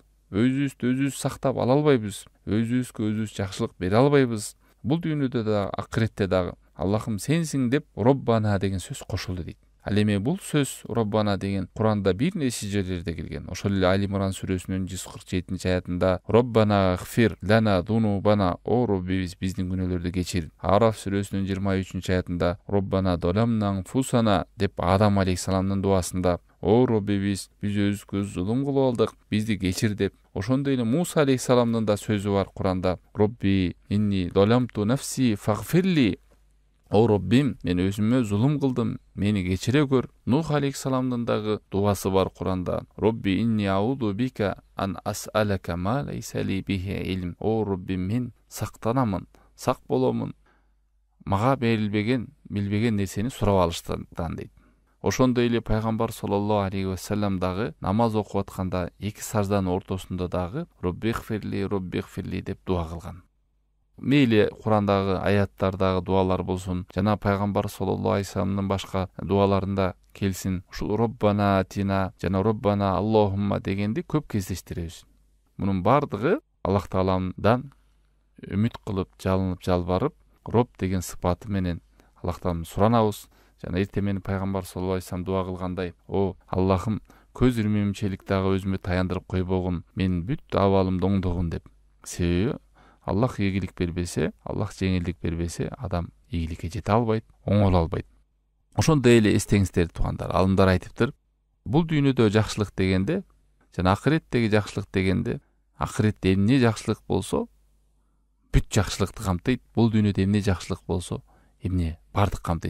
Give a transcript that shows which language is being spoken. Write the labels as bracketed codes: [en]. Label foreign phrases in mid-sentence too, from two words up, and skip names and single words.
[ky] Өзүбүздү сактап ала албайбыз, өзүбүзгө жакшылык бере албайбыз. Бул дүйнөдө да, акыретте дагы Аллахым сенсиң деп Роббана деген сөз кошулду дейт. Ал эми бул сөз Роббана деген Куранда бир нече жерлерде келген. Ошол эле Али Имран сүрөсүнүн 147-аятында [ar] ربنا اغفر لنا ذنوبنا, [ky] о Роббибиз, биздин күнөөлөрдү кечир. Араф сүрөсүнүн 23-аятында [ar] ربنا ظلمنا أنفسنا [ky] деп Адам алейхисаламдын дуасында, о Роббибиз, биз өзүбүзгө зулум кылып алдык, бизди кечир деп. Ошондой эле Муса алейхисаламдын да сөзү бар Куранда: [ar] ربي إني ظلمت نفسي فاغفر لي, [ky] о Роббим, мен өзүмө зулум кылдым, мени кечире көр. Нух алейхисаламдын дагы дуасы бар Куранда: [ar] ربي إني أعوذ بك أن أسألك ما ليس لي به علم, [ky] о Роббим, мен сактанамын, сак боломун, мага берилбеген, билбеген нерсени сурап алыштан дейт. Ошондой эле пайгамбар [ar] صلى الله عليه وسلم [ky] дагы намаз окуп атканда эки сажданын ортосунда дагы Роббихфирли деп дуа кылган. Мейли Курандагы аяттардагы дуалар болсун, жана пайгамбар [ar] صلى الله عليه وسلم [ky] башка дуаларында келсин, ушул [ar] ربنا آتنا [ky] жана [ar] ربنا اللهم [ky] дегенди көп кездештиребиз. Мунун бардыгы Аллах Тааламдан үмүт кылып, жалынып, жалбарып, Роб деген сыпаты менен Аллах Тааламдан суранабыз. Жана эртең менен пайгамбар [ar] صلى الله عليه وسلم [ky] дуа кылгандай: о Аллахым, көз ирмемчилик дагы өзүмө таяндырып койбогун, менин бүт абалымды оңдогун деп. Себеби Аллах ийгилик бербесе, Аллах жеңилдик бербесе, адам ийгиликке жете албайт, оңоло албайт. Ошондой эле эстеңиздер туугандар, алымдар айтыптыр, бул дүйнөдө жакшылык дегенде жана акыреттеги жакшылык дегенде, акыретте эмне жакшылык болсо бүт жакшылыкты камтыйт, бул дүйнөдө эмне жакшылык болсо эмне бардык камтыйт.